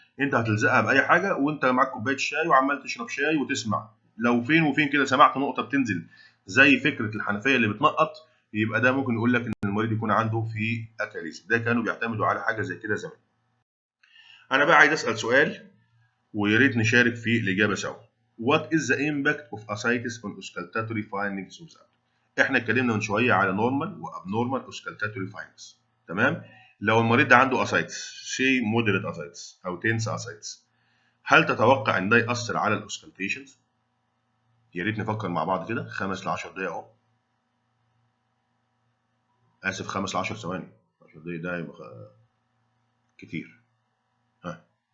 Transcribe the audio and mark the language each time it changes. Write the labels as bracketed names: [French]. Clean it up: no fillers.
[Arabic] انت هتلزقها باي حاجه وانت معاك كوبايه شاي وعمال تشرب شاي وتسمع. لو فين وفين كده سمعت نقطه بتنزل زي فكره الحنفيه اللي بتنقط، يبقى ده ممكن يقول لك ان المريض يكون عنده في اكاليز. ده كانوا بيعتمدوا على حاجه زي كده زمان. انا بقى عايز اسال سؤال ويا ريت نشارك في الاجابه سوا. [English] What is the impact of ascites on auscultatory findings of that؟ [Arabic] احنا اتكلمنا من شويه على [English] normal وابنورمال auscultatory findings، تمام. [Arabic] لو المريض ده عنده ascites say moderate ascites او tense ascites، هل تتوقع ان ده ياثر على الاوسكالتيشنز؟ يا ريت نفكر مع بعض كده 5 ل 10 دقايق اهو. اسف 5 ل 10 ثواني، 10 دقايق ده يبقى كتير. ها